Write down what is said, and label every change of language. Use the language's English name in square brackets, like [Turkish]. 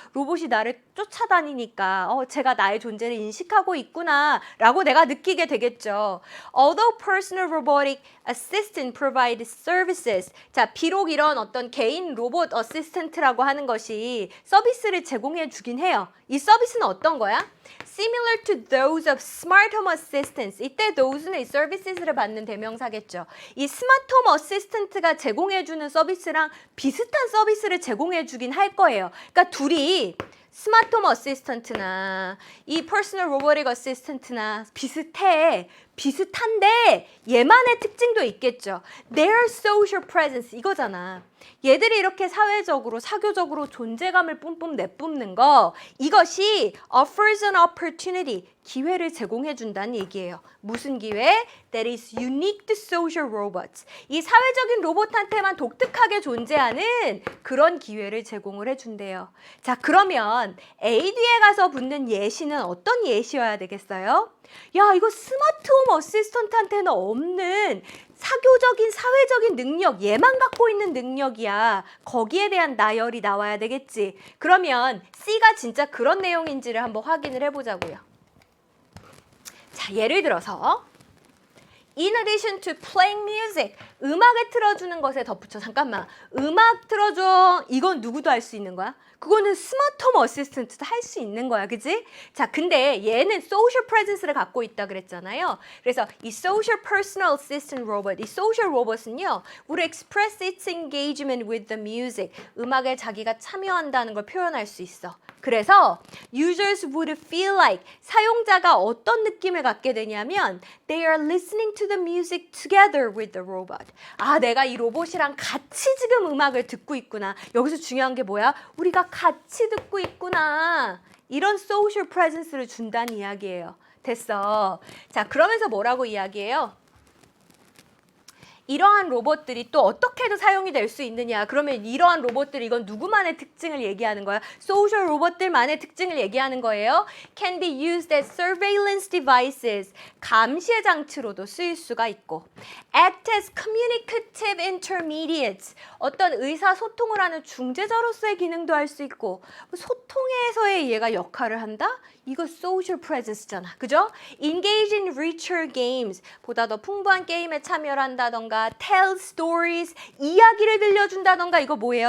[Korean] 로봇이 나를 쫓아다니니까 제가 나의 존재를 인식하고 있구나 라고 내가 느끼게 되겠죠. [English] Although personal robotic assistant provide services, [Korean] 자, 비록 이런 어떤 개인 로봇 어시스턴트라고 하는 것이 서비스를 제공해 주긴 해요. 이 서비스는 어떤 거야? [English] Similar to those of smart home assistants. [Korean] 이때 those는 이 services를 받는 대명사겠죠. 이 스마트 홈 어시스턴트가 제공해 주는 서비스랑 비슷한 서비스를 제공해 주긴 할 거예요. 그러니까 둘이 스마트 홈 어시스턴트나 이 퍼스널 로보틱 어시스턴트나 비슷해. 비슷한데 얘만의 특징도 있겠죠. [English] Their social presence 이거잖아. [Korean] 얘들이 이렇게 사회적으로 사교적으로 존재감을 뿜뿜 내뿜는 거 이것이 [English] offers an opportunity [Korean] 기회를 제공해 준다는 얘기예요. 무슨 기회? [English] That is unique to social robots. [Korean] 이 사회적인 로봇한테만 독특하게 존재하는 그런 기회를 제공을 해준대요. 자, 그러면 A 뒤에 가서 붙는 예시는 어떤 예시여야 되겠어요? 야, 이거 스마트 홈 어시스턴트한테는 없는 사교적인 사회적인 능력, 얘만 갖고 있는 능력이야. 거기에 대한 나열이 나와야 되겠지. 그러면 C가 진짜 그런 내용인지를 한번 확인을 해보자고요. 자, 예를 들어서 [English] In addition to playing music, [Korean] 음악을 틀어주는 것에 덧붙여. 잠깐만, 음악 틀어줘. 이건 누구도 할 수 있는 거야? 그거는 스마트 홈 어시스턴트도 할 수 있는 거야, 그지? 자, 근데 얘는 [English] social presence [Korean] 를 갖고 있다 그랬잖아요. [English] 그래서 이 social personal assistant robot, 이 social robot은요, would express its engagement with the music, [Korean] 음악에 자기가 참여한다는 걸 표현할 수 있어. [English] 그래서 users would feel like, [Korean] 사용자가 어떤 느낌을 갖게 되냐면 [English] they are listening to the music together with the robot. [Korean] 아, 내가 이 로봇이랑 같이 지금 음악을 듣고 있구나. 여기서 중요한 게 뭐야? 우리가 같이 듣고 있구나. 이런 social presence를 준다는 이야기예요. 됐어. 자, 그러면서 뭐라고 이야기해요? 이러한 로봇들이 또 어떻게도 사용이 될 수 있느냐. 그러면 이러한 로봇들, 이건 누구만의 특징을 얘기하는 거야? 소셜 로봇들만의 특징을 얘기하는 거예요. [English] Can be used as surveillance devices. [Korean] 감시의 장치로도 쓰일 수가 있고. [English] Act as communicative intermediates. [Korean] 어떤 의사소통을 하는 중재자로서의 기능도 할 수 있고. 소통에서의 얘가 역할을 한다? 이거 social presence잖아. [English] 그죠? Engage in richer games. [Korean] 보다 더 풍부한 게임에 참여를 한다던가 [English] tell stories. [Korean] 이야기를 들려준다던가 이거 뭐예요?